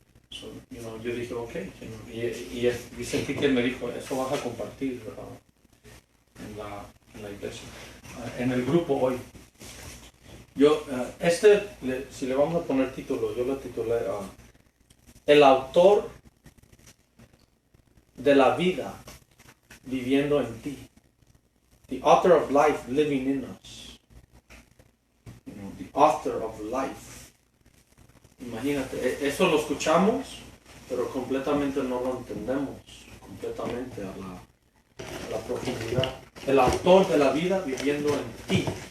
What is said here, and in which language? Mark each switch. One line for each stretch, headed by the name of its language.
English: So, you know,
Spanish: yo dije,
English: okay, you know,
Spanish: y sentí que Él me dijo, eso vas a compartir en la iglesia, en el grupo hoy. Yo, si le vamos a poner título, yo lo titulé El autor de la vida viviendo en ti.
English: The author of life living in us. You know, the author of life.
Spanish: Imagínate, eso lo escuchamos, pero completamente no lo entendemos, completamente a la profundidad. El autor de la vida viviendo en ti.